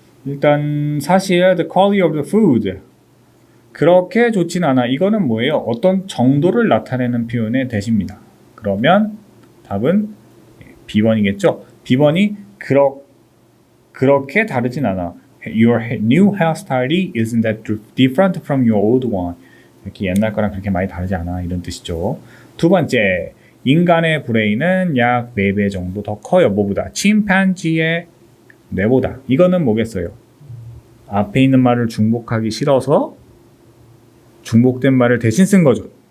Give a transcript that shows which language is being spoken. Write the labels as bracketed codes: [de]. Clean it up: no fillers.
[ko] 일단 사실 [en] the quality of the food [ko] 그렇게 좋진 않아. 이거는 뭐예요? 어떤 정도를 나타내는 표현의 대시입니다. 그러면 답은 B번이겠죠? B번이 그렇게 다르진 않아. [en] Your new hairstyle isn't that different from your old one. [ko] 이렇게 옛날 거랑 그렇게 많이 다르지 않아. 이런 뜻이죠. 두 번째, 인간의 브레인은 약 4배 정도 더 커요. 뭐보다? 침팬지의 뇌보다. 이거는 뭐겠어요? 앞에 있는 말을 중복하기 싫어서 중복된 말을 대신 쓴 거죠.